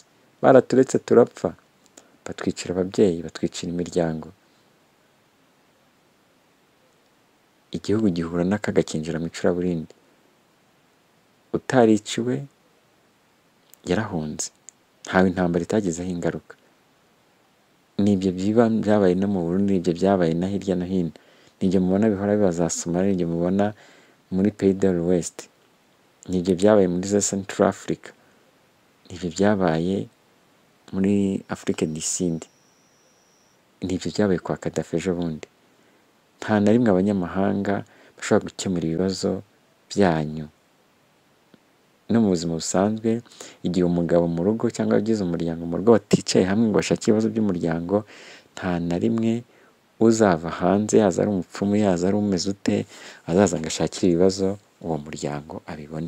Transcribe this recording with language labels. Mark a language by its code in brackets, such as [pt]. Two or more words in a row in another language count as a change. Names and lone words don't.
[rw] Baraturetse turapfa, batwicira ababyeyi, batwicira imiryango, igihugu gihura n'akaga kinjira mu icuraburindi. Utariciwe yarahunze, ntawe intambara itagizeho ingaruka. Nibyo byabaye no mu Burundi, nibyo byabaye na hirya no hino, nibyo mubona bihora biba za Somalia, nibyo mubona muri Pays de l'Ouest, nibyo byabaye muri Central Africa, nibyo byabaye muri Afrique du Sud, nibyo byabaye kwa Gaddafi ejo bundi. Nta na rimwe abanyamahanga bashobora gukemura ibibazo byanyu. No mu buzima busanzwe, igihe umugabo mu rugo cyangwa agize umuryango mu rugo baticaye hamwe ngo bashake ibibazo by'umuryango, nta na rimwe uzava hanze, yaza ari umupfumu, yaza ari umeze ute, azaza ngo ashakire ibibazo uwo muryango abibone.